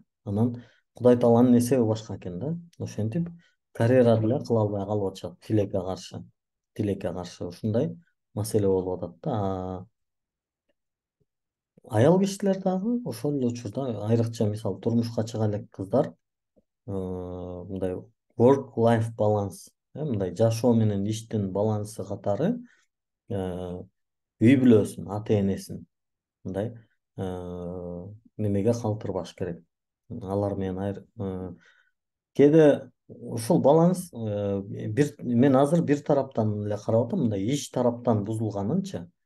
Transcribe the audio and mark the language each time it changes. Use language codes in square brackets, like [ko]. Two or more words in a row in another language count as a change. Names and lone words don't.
[ky] Анан Кудай Тааланын эсеби башка экен да. Ошентип карьера деле кыла албай калып атышат тилекке каршы. Тилекке каршы ушундай маселе болуп атат да. Аял кишилер дагы ошол эле учурда айрыкча мисалы турмушка чыга элек кыздар мындай [en] work life balance, [ky] мындай жашоо менен иштин балансы катары үй бүлөсүн, ата энесин мындай немеге калтырбаш керек. Алар менен кээде ушул баланс мен азыр бир тараптан эле карап атам, мындай иш тараптан бузулганынча.